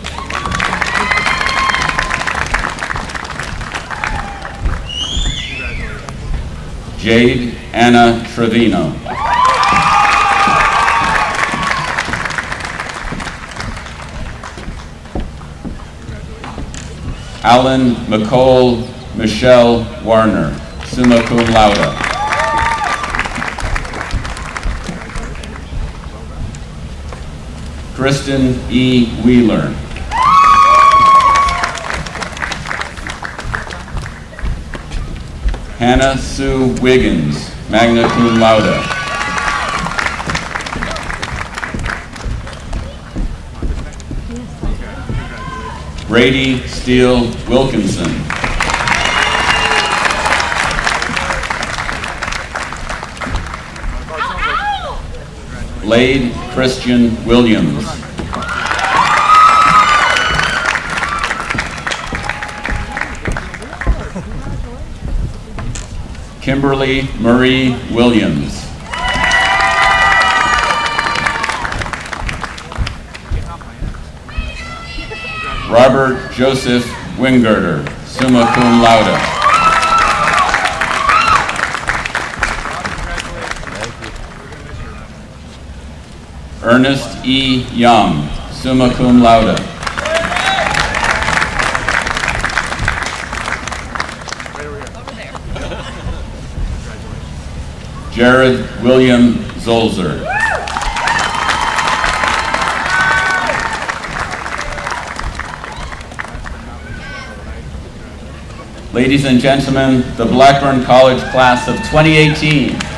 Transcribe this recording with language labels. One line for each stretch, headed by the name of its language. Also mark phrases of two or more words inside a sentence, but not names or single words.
English: Jade Anna Trevino. Alan McCole Michelle Warner,
Latin: summa cum laude.
English: Kristen E. Wheeler. Hannah Sue Wiggins,
Latin: magna cum laude.
English: Brady Steele Wilkinson. Blade Christian Williams. Kimberly Marie Williams. Robert Joseph Wingirter,
Latin: summa cum laude.
English: Ernest E.
Latin: Young, summa cum laude.
English: Jared William Zolzer. Ladies and gentlemen, the Blackburn College class of 2018.